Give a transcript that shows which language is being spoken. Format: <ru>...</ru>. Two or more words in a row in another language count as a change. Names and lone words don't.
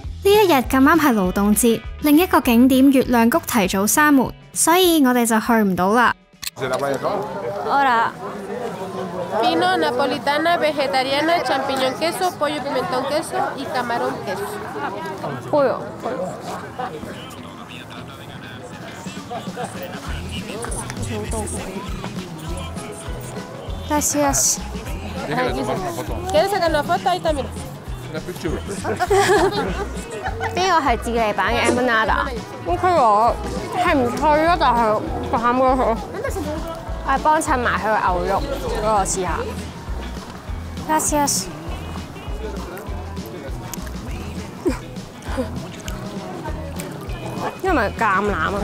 <yue>一日咁啱係勞動節，另一個景點月亮谷提早閂門，所以我哋就去唔到啦。</yue> <es>Pino, napolitana, vegetariana, champiñón queso, pollo pimentón queso y camarón queso. Pollo. Gracias. ¿Quieres sacar una foto? Ahí está, mira.</es> <yue>呢個係智利版嘅 empanada。OK 喎，係唔脆咯，但係淡嗰個。我係幫襯埋佢個牛肉嗰個試下。Gracias。因為橄欖啊。</yue>